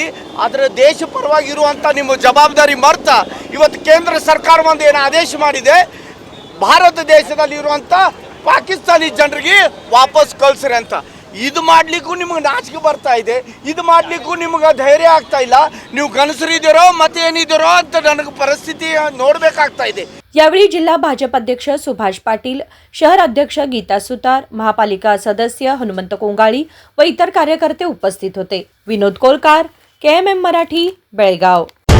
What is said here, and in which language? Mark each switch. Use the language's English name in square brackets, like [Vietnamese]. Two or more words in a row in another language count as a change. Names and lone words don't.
[Kannada] ಆದರೆ ದೇಶ ಪರವಾಗಿ ಇರುವಂಥ ನಿಮ್ಮ ಜವಾಬ್ದಾರಿ ಮರ್ತ ಇವತ್ತು ಕೇಂದ್ರ ಸರ್ಕಾರ ಒಂದು ಏನು ಆದೇಶ ಮಾಡಿದೆ, ಭಾರತ ದೇಶದಲ್ಲಿರುವಂಥ ಪಾಕಿಸ್ತಾನಿ ಜನರಿಗೆ ವಾಪಸ್ ಕಳಿಸ್ರಿ ಅಂತ। ಇದು ಮಾಡಲಿಕ್ಕೂ ನಿಮಗೆ ನಾಚಿಕೆ ಬರ್ತಾ ಇದೆ, ಇದು ಮಾಡಲಿಕ್ಕೂ ನಿಮಗೆ ಧೈರ್ಯ ಆಗ್ತಾ ಇಲ್ಲ। ನೀವು ಗಣಸರಿದ್ದೀರೋ ಮತ್ತೇನಿದ್ದೀರೋ ಅಂತ ನನಗೆ ಪರಿಸ್ಥಿತಿ ನೋಡಬೇಕಾಗ್ತಾ ಇದೆ। [Marathi] यावेळी जिल्हा भाजप अध्यक्ष सुभाष पाटील, शहर अध्यक्ष गीता सुतार, महापालिका सदस्य हनुमंत कोंगाळी व इतर कार्यकर्ते उपस्थित होते। विनोद कोलकार, KMM मराठी, बेळगाव।